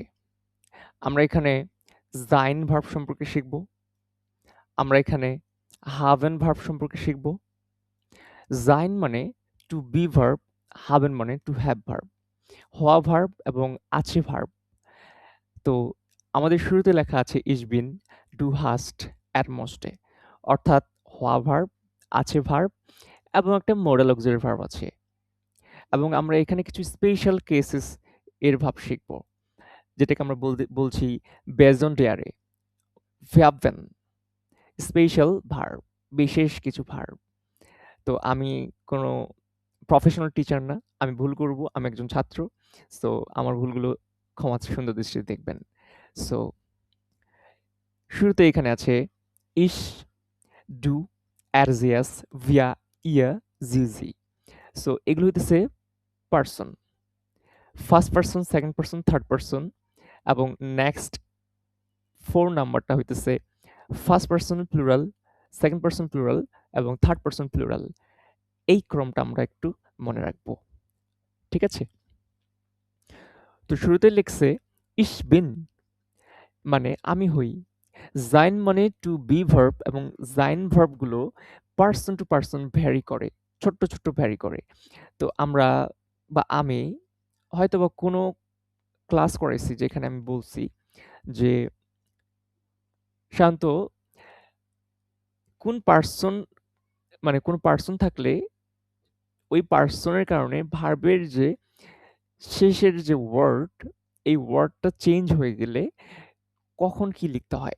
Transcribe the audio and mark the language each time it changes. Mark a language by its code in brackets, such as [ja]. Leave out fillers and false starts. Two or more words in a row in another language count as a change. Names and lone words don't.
[bn] আমরা এখানে sein ভার্ব সম্পর্কে শিখব। আমরা এখানে haben ভার্ব সম্পর্কে শিখব। sein মানে [en] to be [bn] ভার্ব, haben মানে [en] to have [bn] ভার্ব। হওয়া ভার্ব এবং আছে ভার্ব। তো আমাদের শুরুতে লেখা আছে [de] ich bin, du hast, er musste। [bn] অর্থাৎ হওয়া ভার্ব, আছে ভার্ব এবং একটা মোডাল অক্সিলারি ভার্ব আছে। এবং আমরা এখানে কিছু স্পেশাল কেসেস এর ভাব শিখব। যেটাকে আমরা বলছি বেজড অন ডেয়ারে, ভার্বেন, স্পেশাল ভার্ব, বিশেষ কিছু ভার্ব। তো আমি কোনো প্রফেশনাল টিচার না। আমি ভুল করব। আমি একজন ছাত্র। সো আমার ভুলগুলো সুন্দর দৃষ্টিতে দেখবেন। সো শুরুতে এখানে আছে [de] ich, du, er, sie, es, wir, ihr, sie, sie। [bn] সো এগুলো হইতেছে পারসন। [en] first person, second person, third person [bn] এবং নেক্সট 4 নাম্বারটা হইতেছে [en] first person plural, second person plural [bn] এবং [en] third person plural. [bn] এই ক্রমটা আমরা একটু মনে রাখবো। ঠিক আছে? তো শুরুতে লিখছে [de] ich bin [bn] মানে আমি হই। sein মানে [en] to be [bn] ভার্ব এবং sein ভার্বগুলো [en] person to person [bn] ভ্যারি করে। ছোট্ট, ছোট্ট ভ্যারি করে। তো আমরা বা আমি হয়তোবা কোনো ক্লাস করাইছি যেখানে আমি বলছি যে শান্ত কোন পার্সন মানে কোন পার্সন থাকলে ওই পার্সনের কারণে ভার্বের যে শেষের যে ওয়ার্ড, এই ওয়ার্ডটা চেঞ্জ হয়ে গেলে কখন কি লিখতে হয়।